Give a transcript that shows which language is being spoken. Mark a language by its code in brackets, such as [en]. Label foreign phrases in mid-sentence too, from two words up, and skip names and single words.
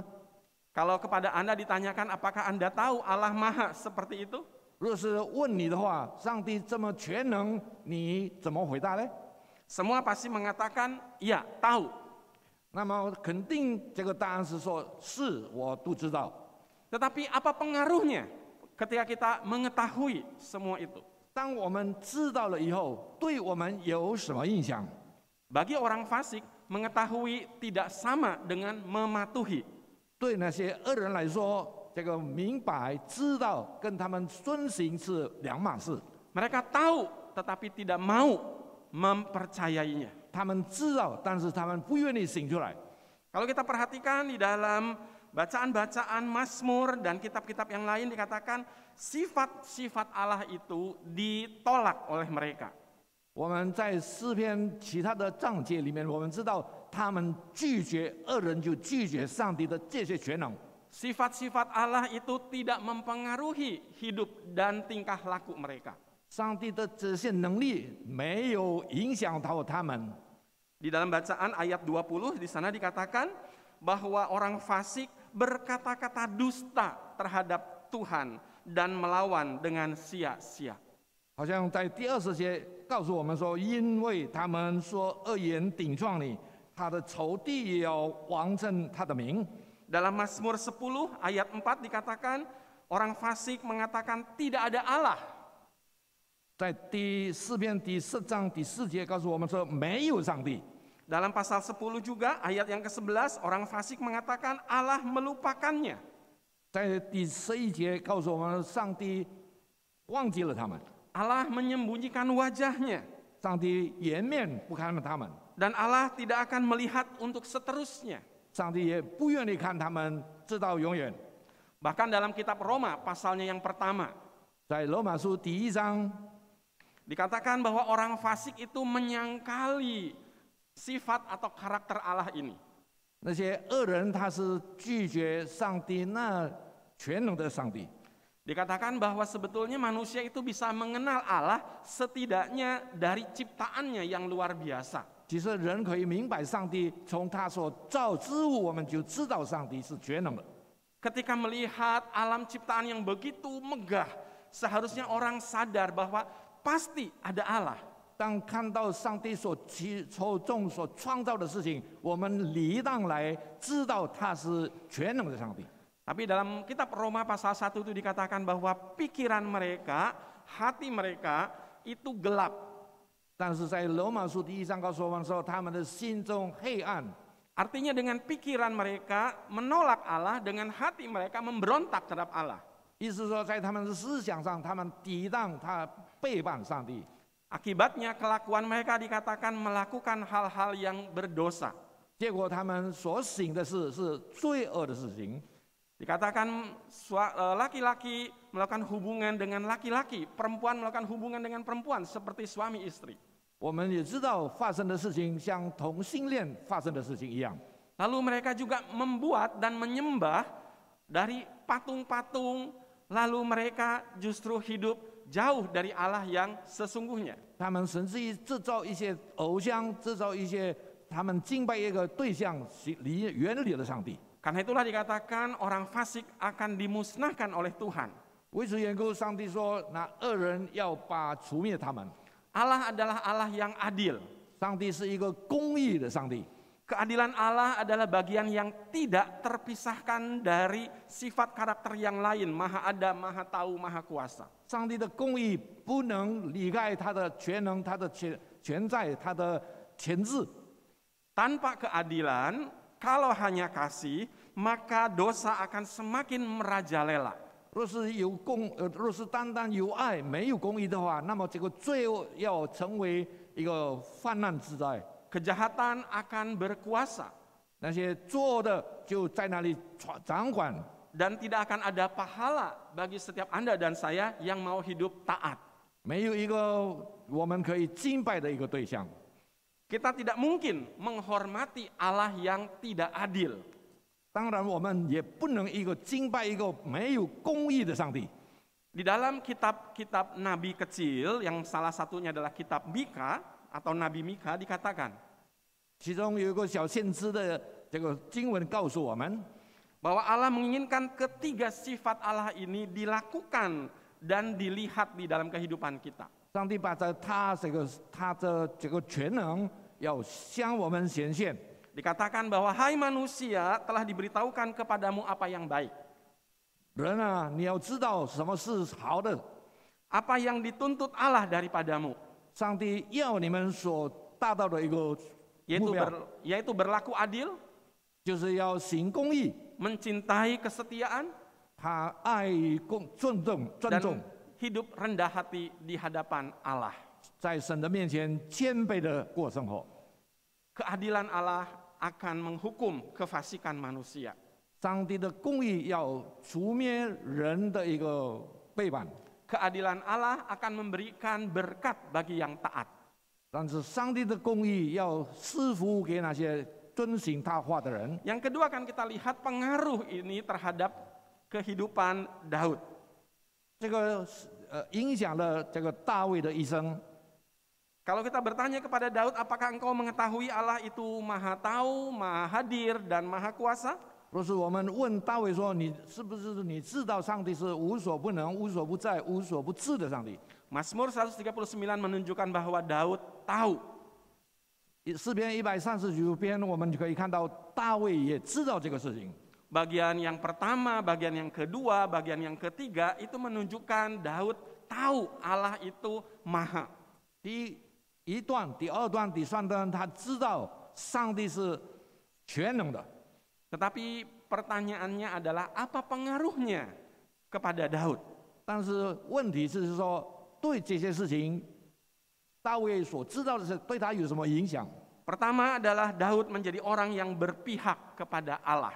[id] Kalau kepada Anda ditanyakan apakah Anda tahu Allah Maha seperti itu? [zh] 若是问你的话，上帝这么全能，你怎么回答呢？ [id] Semua pasti mengatakan, iya, tahu. [zh] 那么肯定这个答案是说，是我都知道。 [id] Tetapi apa pengaruhnya ketika kita mengetahui semua itu? [zh] 当我们知道了以后，对我们有什么影响？ [id] Bagi orang fasik, mengetahui tidak sama dengan mematuhi. [zh] 对那些恶人来说，这个明白、知道跟他们遵行是两码事。 [id] Mereka tahu tetapi tidak mau mempercayainya. [zh] 他们知道，但是他们不愿意行出来。 [id] Kalau kita perhatikan di dalam bacaan-bacaan Mazmur dan kitab-kitab yang lain dikatakan sifat-sifat Allah itu ditolak oleh mereka. [zh] 我们在诗篇其他的章节里面，我们知道他们拒绝恶人，就拒绝上帝的这些全能。 [id] Sifat-sifat Allah itu tidak mempengaruhi hidup dan tingkah laku mereka. [zh] 上帝的这些能力没有影响到他们。 [id] Di dalam bacaan ayat 20 di sana dikatakan bahwa orang fasik berkata-kata dusta terhadap Tuhan dan melawan dengan sia-sia. [zh] 好像在第20节告诉我们说，因为他们说恶言顶撞你，他的仇敌也要王称他的名。 [id] Dalam Mazmur 10 ayat 4 dikatakan orang fasik mengatakan tidak ada Allah. [zh] 在第4篇第4章第4节告诉我们说，没有上帝。 [id] Dalam pasal 10 juga ayat yang ke-11 orang fasik mengatakan Allah melupakannya. [zh] 在第11节告诉我们，上帝忘记了他们， [id] Allah menyembunyikan wajahnya [zh] 上帝颜面不看他们， [id] dan Allah tidak akan melihat untuk seterusnya. [zh] 上帝也不愿意看他们直到永远。 [id] Bahkan dalam kitab Roma pasalnya yang pertama [zh] 在罗马书第1章 [id] dikatakan bahwa orang fasik itu menyangkali sifat atau karakter Allah ini. [zh] 那些恶人他是拒绝上帝那全能的上帝。 [id] Dikatakan bahwa sebetulnya manusia itu bisa mengenal Allah setidaknya dari ciptaannya yang luar biasa. [zh] 其实人可以明白上帝，从他所造之物，我们就知道上帝是全能的。 [id] Ketika melihat alam ciptaan yang begitu megah, seharusnya orang sadar bahwa pasti ada Allah. [zh] 当看到上帝所创造的事情，我们理当来知道他是全能的上帝。 [id] Tapi dalam kitab Roma pasal 1 itu dikatakan bahwa pikiran mereka, hati mereka itu gelap. [zh] 但是在罗马书第1章告诉我们说，他们的心中黑暗。 [id] Artinya dengan pikiran mereka menolak Allah, dengan hati mereka memberontak terhadap Allah. [zh] 意思说，在他们的思想上，他们抵挡他，背叛上帝。 [id] Akibatnya kelakuan mereka dikatakan melakukan hal-hal yang berdosa. [zh] 结果他们所行的事是罪恶的事情。 [id] Dikatakan laki-laki melakukan hubungan dengan laki-laki, perempuan melakukan hubungan dengan perempuan seperti suami istri. [zh] 我们也知道发生的事情像同性恋发生的事情一样。 [id] Lalu mereka juga membuat dan menyembah dari patung-patung, lalu mereka justru hidup jauh dari Allah yang sesungguhnya. [zh] 他们甚至于制造一些偶像，制造一些他们敬拜一个对象远离了上帝。 [id] Karena itulah dikatakan orang fasik akan dimusnahkan oleh Tuhan. [zh] 为此缘故，上帝说：“那恶人要除灭他们。” [id] Allah adalah Allah yang adil. [zh] 上帝是一个公义的上帝。 [id] Keadilan Allah adalah bagian yang tidak terpisahkan dari sifat karakter yang lain, Maha Ada, Maha Tahu, Maha Kuasa. [zh] 上帝的公义不能离开他的全能、他的全在、他的全智。 [id] Tanpa keadilan, kalau hanya kasih, maka dosa akan semakin merajalela. [zh] 若是单单有爱，没有公义的话，那么这个罪恶要成为一个泛滥之灾。 [id] Kejahatan akan berkuasa. [zh] 那些作恶的就在那里掌管， [id] Dan tidak akan ada pahala bagi setiap Anda dan saya yang mau hidup taat. [zh] 没有一个我们可以敬拜的一个对象。 [id] Kita tidak mungkin menghormati Allah yang tidak adil. [zh] 当然，我们也不能敬拜一个没有公义的上帝。 [id] Di dalam kitab-kitab Nabi kecil, yang salah satunya adalah kitab Mika atau Nabi Mika, dikatakan [zh] 其中有一个小先知的这个经文告诉我们， [id] bahwa Allah menginginkan ketiga sifat Allah ini dilakukan dan dilihat di dalam kehidupan kita. [zh] 上帝把他的这个全能要向我们显现。 [id] Dikatakan bahwa hai manusia, telah diberitahukan kepadamu apa yang baik. [zh] 人啊，你要知道什么是好的。 [id] Apa yang dituntut Allah daripadamu, [zh] 上帝要你们所达到的一个目标， [id] yaitu berlaku adil, [zh] 就是要行公义， [id] mencintai kesetiaan, [zh] 他爱尊重， [id] dan hidup rendah hati di hadapan Allah. [zh] 在神的面前谦卑的过生活。 [id] Keadilan Allah akan menghukum kefasikan manusia. [zh] 上帝的公义要除灭人的一个背叛， [id] Keadilan Allah akan memberikan berkat bagi yang taat. [zh] 但是上帝的公义要赐福给那些遵行他话的人。 [id] Yang kedua akan kita lihat pengaruh ini terhadap kehidupan Daud. [zh] 这个影响了这个大卫的一生。 [id] Kalau kita bertanya kepada Daud, apakah engkau mengetahui Allah itu Maha Tahu, Maha Hadir, dan Maha Kuasa? [zh] 若是我们问大卫说：“你是不是你知道上帝是无所不能、无所不在、无所不知的上帝？” [id] Mazmur 139 menunjukkan bahwa Daud tahu. [zh] 诗篇139篇，我们就可以看到大卫也知道这个事情。 [id] Bagian yang pertama, bagian yang kedua, bagian yang ketiga itu menunjukkan Daud tahu Allah itu Maha. [zh] 第一段、第二段、第三段，他知道上帝是全能的。 [id] Tetapi pertanyaannya adalah apa pengaruhnya kepada Daud? [zh] 但是问题是说，对这些事情，大卫所知道的是对他有什么影响？ [id] Pertama adalah Daud menjadi orang yang berpihak kepada Allah.